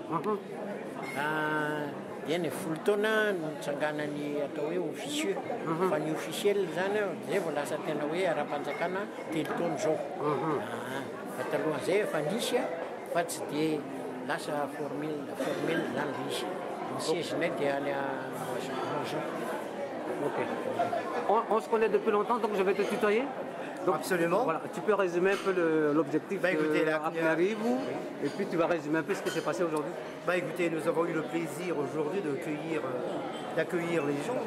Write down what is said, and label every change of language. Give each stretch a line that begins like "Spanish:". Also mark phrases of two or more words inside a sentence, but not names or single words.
Malagasy: Eny folo taona nitsanganany atao hoe officieux fa ny officiel zany zay vao lasa tena hoe ara-panjakana telo taona zao. Fa talohan'izay efa nisy fa tsy dia lasa formel zany nisy. Ny siège-nay dia any Washington.
French: Ok. On se connaît depuis longtemps, donc je vais te tutoyer. Donc, absolument. Voilà, tu peux résumer un peu l'objectif de Apnarivo et puis tu vas résumer un peu ce qui s'est passé aujourd'hui. Écoutez, nous avons eu le plaisir aujourd'hui d'accueillir les gens.